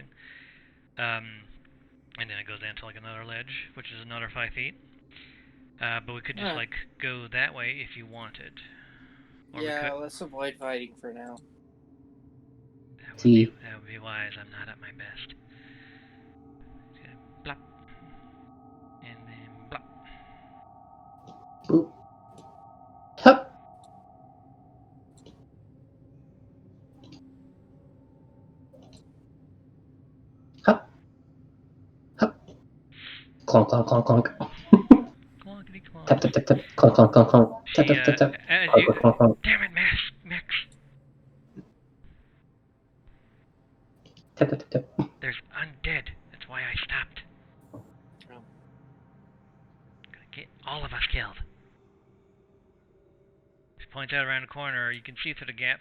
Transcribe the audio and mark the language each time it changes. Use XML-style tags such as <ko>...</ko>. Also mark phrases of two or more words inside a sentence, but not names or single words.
<en>And then it goes down to like another ledge, which is another 5 feet. But we could just like go that way if you wanted. Or yeah, let's avoid fighting for now. That would be wise. I'm not at my best. Okay, blop. And then blop. Boop. Hup. Hup. Hup. Clonk, clonk, clonk, clonk. Clonkety clonk. Tap, tap, tap, tap. Clonk, clonk, clonk, clonk. Tap, tap, tap, tap. Clonk, clonk, clonk. Damn it, Mix. Tap, tap, tap, tap. There's undead. That's why I stopped. Oh. Gonna get all of us killed. She points out around the corner. You can see through the gaps.</en>